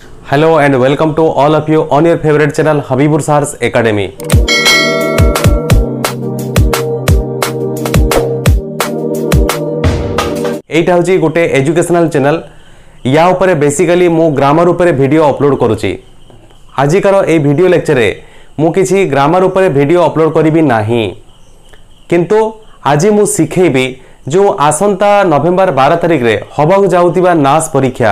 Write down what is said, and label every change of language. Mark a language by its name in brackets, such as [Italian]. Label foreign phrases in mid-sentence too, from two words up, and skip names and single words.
[English] Hello and welcome to all of you on your favorite channel Habibur Sars Academy. [Odia] ଏଟା ହେଉଛି ଗୋଟେ [English] educational channel [Odia] ଯା ଉପରେ ବେସିକାଲି ମୁଁ ଗ୍ରାମର ଉପରେ [English] video upload [Odia] କରୁଛି। ଆଜିକାର ଏ [English] video lecture [Odia] ରେ ମୁଁ କିଛି ଗ୍ରାମର ଉପରେ [English] video upload [Odia] କରିବି ନାହିଁ, କିନ୍ତୁ ଆଜି ମୁଁ ଶିଖେଇବି ଯୋ ଆସନ୍ତା ନଭେମ୍ବର 12 ତାରିଖ ରେ ହେବାକୁ ଯାଉଥିବା ନାସ ପରୀକ୍ଷା।